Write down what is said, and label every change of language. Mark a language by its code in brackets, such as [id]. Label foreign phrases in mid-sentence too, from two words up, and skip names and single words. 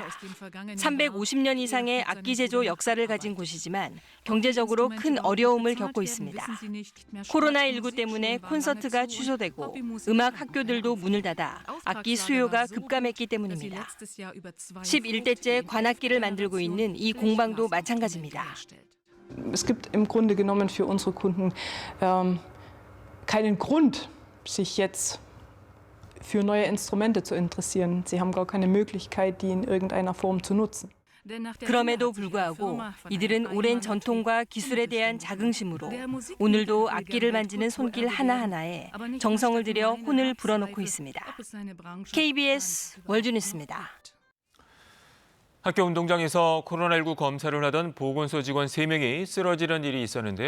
[ko] 350년 이상의 악기 제조 역사를 가진 곳이지만 경제적으로 큰 어려움을 겪고 있습니다. 코로나19 때문에 콘서트가 취소되고 음악 학교들도 문을 닫아 악기 수요가 급감했기 때문입니다. 11대째 관악기를 만들고 있는 이 공방도 마찬가지입니다. [de] Es gibt im Grunde genommen für unsere Kunden keinen Grund, sich jetzt für neue Instrumente zu interessieren. Sie haben gar keine Möglichkeit, die in irgendeiner Form zu nutzen. [ko] 그럼에도 불구하고 이들은 오랜 전통과 기술에 대한 자긍심으로 오늘도 악기를 만지는 손길 하나하나에 정성을 들여 혼을 불어넣고 있습니다. KBS 월드뉴스입니다. 학교 운동장에서 코로나19 검사를 하던 보건소 직원 3명이 쓰러지는 일이 있었는데요.